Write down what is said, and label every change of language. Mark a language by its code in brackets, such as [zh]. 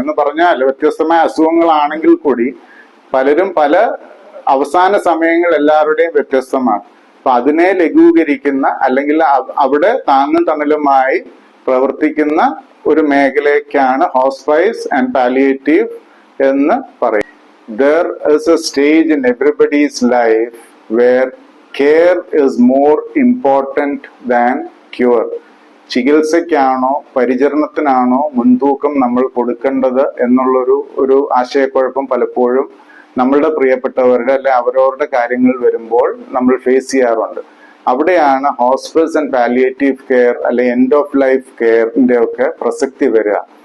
[ml] എന്ന് പറഞ്ഞാൽ വ്യത്യസ്തമായ അസുഖങ്ങളാണെങ്കിൽ കൂടി പലരും പല അവസാന സമയങ്ങൾ എല്ലാവരുടെയും വ്യത്യസ്തമാണ്. അപ്പൊ അതിനെ ലഘൂകരിക്കുന്ന അല്ലെങ്കിൽ അവിടെ താങ്ങും തണലുമായി പ്രവർത്തിക്കുന്ന ഒരു മേഖലയ്ക്കാണ് ഹോസ്പൈസ് ആൻഡ് പാലിയേറ്റീവ് എന്ന് പറയും. [en] There is a stage in everybody's life where care is more important than cure. [ml] ചികിത്സയ്ക്കാണോ പരിചരണത്തിനാണോ മുൻതൂക്കം നമ്മൾ കൊടുക്കേണ്ടത് എന്നുള്ളൊരു ആശയക്കുഴപ്പം പലപ്പോഴും നമ്മളുടെ പ്രിയപ്പെട്ടവരുടെ അല്ലെ അവരവരുടെ കാര്യങ്ങൾ വരുമ്പോൾ നമ്മൾ ഫേസ് ചെയ്യാറുണ്ട്. അവിടെയാണ് ഹോസ്പിസ് ആൻഡ് പാലിയേറ്റീവ് കെയർ അല്ലെ എൻഡ് ഓഫ് ലൈഫ് കെയറിന്റെ ഒക്കെ പ്രസക്തി വരിക.